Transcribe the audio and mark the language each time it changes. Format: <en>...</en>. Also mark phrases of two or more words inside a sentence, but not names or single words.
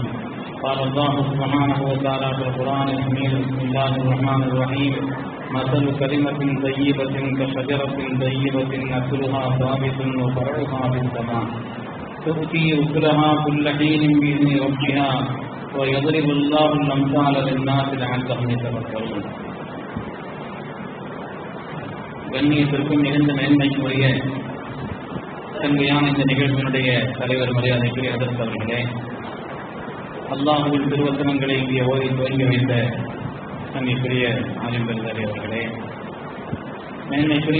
<ar>قال الله سبحانه وتعالى في القرآن الحميد بسم الله الرحمن الرحيم مثل كلمة طيبة كشجرة طيبة أصلها ثابت وفرعها في السماء تؤتي أكلها كل حين بإذن ربها ويضرب الله الأمثال للناس لعلهم يتفكرون.</ar> <ta>கண்ணியத்திற்கும் மிகுந்த மேன்மைக்குரிய தன்மையான இந்த நிகழ்ச்சியினுடைய தலைவர் மரியாதைக்குரிய ஹதரத் அவர்களே, அல்லாஹ்வின் திருவசனங்களை இங்கே ஓதி துவங்கி வைத்த தன்மைக்குரிய ஆலிம் பெருந்தாரி அவர்களே, மேன்மைக்குரிய</ta>